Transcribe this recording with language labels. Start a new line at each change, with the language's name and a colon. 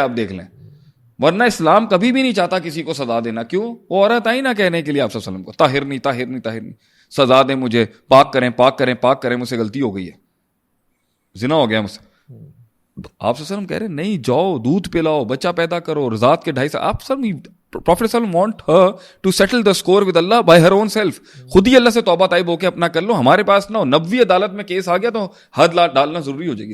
Urdu: آپ دیکھ لیں, ورنہ اسلام کبھی بھی نہیں چاہتا کسی کو سزا دینا. کیوں؟ وہ عورت آئی نہ کہنے کے لیے آپ صلی اللہ علیہ وسلم کو طاہر نہیں, سزا دیں مجھے, پاک کریں, مجھ سے غلطی ہو گئی ہے, زنا ہو گیا مجھ سے. آپ صلی اللہ علیہ وسلم کہہ رہے نہیں, جاؤ دودھ پلاؤ, بچہ پیدا کرو, رضاعت کے 2.5 سال. آپ
English: Prophet want her to settle the score with Allah by her own self.
Urdu: خود ہی اللہ سے توبہ طائب ہو کے اپنا کر لو, ہمارے پاس نہ ہو. نبوی عدالت میں کیس آ گیا تو حد ڈالنا ضروری ہو جائے گی.